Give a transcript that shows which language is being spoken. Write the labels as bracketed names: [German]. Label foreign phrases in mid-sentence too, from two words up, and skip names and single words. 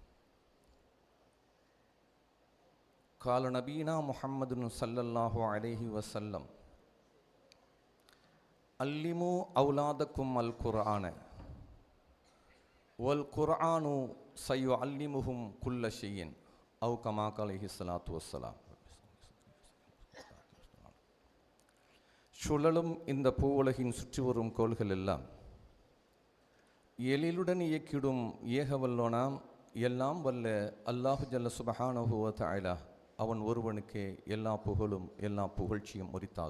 [Arabic] قال نبينا محمد صلى الله عليه وسلم علموا أولادكم القرآن والقرآن سيعلمهم كل شيء أو كما قال عليه الصلاة والسلام. [Tamil] சுழலும் இந்த பூவுலகின் சுற்றி வரும் கோள்கள் எல்லாம் எழிலுடன் இயக்கிடும் ஏகவல்லோனாம் எல்லாம் வல்ல [Arabic] الله جل سبحانه وتعالى [Tamil] அவன் ஒருவனுக்கே எல்லா புகழும் எல்லா புகழ்ச்சியும் உரித்தாக.